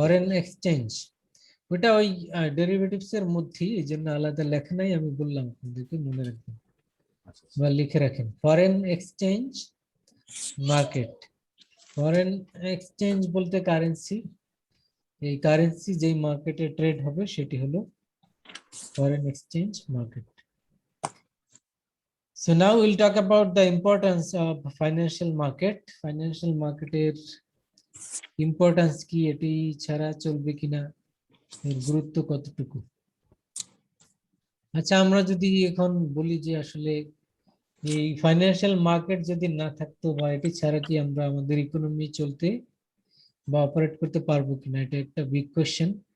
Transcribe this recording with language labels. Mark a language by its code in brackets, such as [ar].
[bn] Foreign exchange, ওটা ওই derivatives এর মধ্যেই, এই জন্য আলাদা লেখা নাই, আমি বললাম আপনাদেরকে মনে রাখবেন বা লিখে রাখেন। Foreign exchange market, foreign exchange বলতে কারেন্সি, এই কারেন্সি যেই মার্কেটে ট্রেড হবে সেটি হলো foreign exchange market. [en] So now we'll talk about the importance of financial market. [bn] Financial market এর ইম্পর্টেন্স কি, এটি ছাড়া চলবে কিনা, এর গুরুত্ব কতটুকু। আচ্ছা, আমরা যদি এখন বলি যে আসলে এই ফাইন্যান্সিয়াল মার্কেট যদি না থাকতো বা এটি ছাড়া কি আমরা আমাদের ইকোনমি চলতে বা অপারেট করতে পারবো কিনা, এটা একটা বিগ কোয়েশ্চেন।